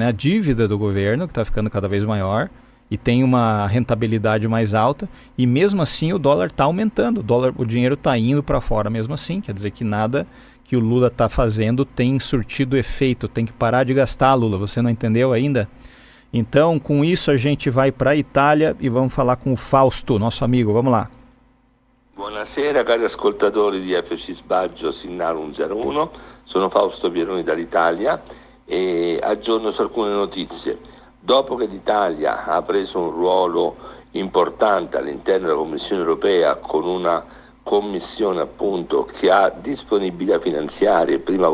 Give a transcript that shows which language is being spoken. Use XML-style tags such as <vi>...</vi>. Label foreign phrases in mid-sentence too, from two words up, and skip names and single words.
<pt>A dívida do governo, que está ficando cada vez maior e tem uma rentabilidade mais alta, e mesmo assim o dólar está aumentando, o dinheiro está indo para fora mesmo assim, quer dizer que nada que o Lula está fazendo tem surtido efeito, tem que parar de gastar, Lula, você não entendeu ainda? Então, com isso a gente vai para a Itália e vamos falar com o Fausto, nosso amigo, vamos lá.</pt> <it>Buonasera cari ascoltatori di FC Sbaggio Signal 101, sono Fausto Pieroni dall'Italia e aggiorno su alcune notizie. Dopo che l'Italia ha preso un ruolo importante all'interno della Commissione europea con una commissione appunto che ha disponibilità finanziarie, prima</it>